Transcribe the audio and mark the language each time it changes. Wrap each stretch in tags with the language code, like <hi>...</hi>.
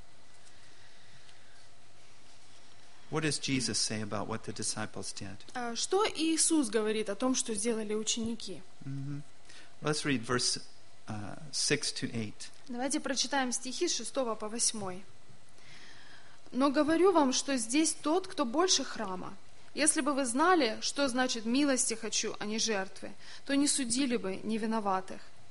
<en>Mm-hmm. What does Jesus say about what the disciples did?</en> <ru>Что Иисус говорит о том, что сделали ученики?</ru> <en>Mm-hmm. Let's read verse 6-8.</en> <ru>Давайте прочитаем стихи с 6 по 8. «Но говорю вам, что здесь тот, кто больше храма. Если бы вы знали, что значит «милости хочу», а не жертвы, то не судили бы невиноватых.</ru>